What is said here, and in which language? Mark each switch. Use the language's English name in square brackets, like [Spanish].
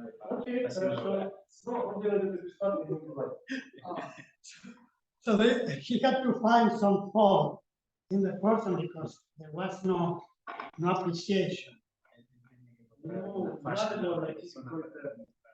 [Russian] окей, хорошо, но он делает это бесплатно, не убивает. [English] So he had to find some fault in the person because there was no appreciation. [Russian] Ну, надо было найти какой-то